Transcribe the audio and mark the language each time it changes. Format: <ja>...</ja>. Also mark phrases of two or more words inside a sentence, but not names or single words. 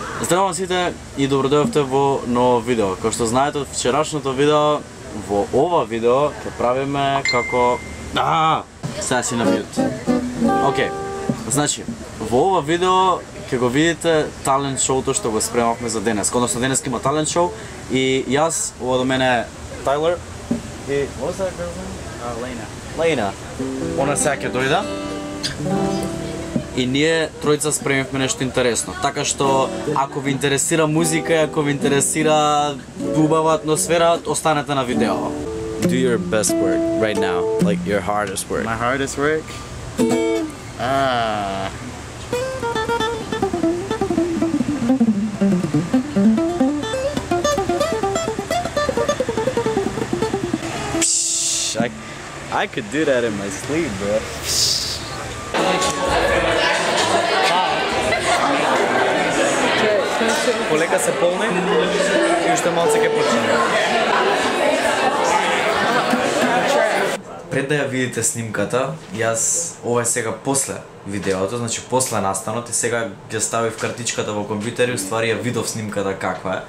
<mk>Здраво сите и добродојавте во ново видео. Како што знаете од вчерашното видео, во ова видео ќе правиме како... Сега си на мют. Океј, значи, во ова видео ќе го видите талент шоуто што го спремавме за денес. Односно денес има талент шоу и јас, ова до мене е Тайлер и...</mk> <en>What was that girl's name?</en> <mk>Лейна. Она сега ќе дојде. И ние тројца спремивме нешто интересно. Така што, ако ви интересира музика, ако ви интересира убава атмосфера, останете на видео.</mk> <en>Do your best work right now, like your hardest work. My hardest work? I could do that in my sleep, bro.</en> <mk>Полека се полни и уште малце ќе почне. Пред да ја видите снимката, јас ова е сега после видеото, значи после настанот и сега ја ставив картичката во компјутер и уствари ја видов снимката каква е.</mk>